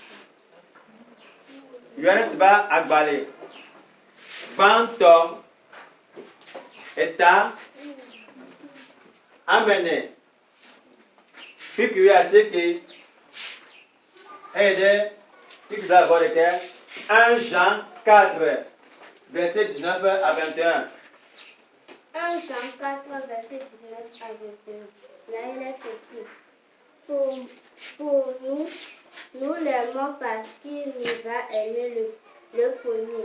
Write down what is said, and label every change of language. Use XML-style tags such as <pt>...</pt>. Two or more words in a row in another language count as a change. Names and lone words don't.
<ee>Yohanes ƒe agbalẽ gbãtɔ eta amene kpekpe wuiasieke eye ɖe kpekpe blaabɔ-ɖekɛ</ee> <fr>1 Jean 4 verset 19 à 21. 1 Jean 4, verset 19 à 21. Là, il est écrit: Pour nous, nous l'aimons parce qu'il nous a aimés le premier.</fr>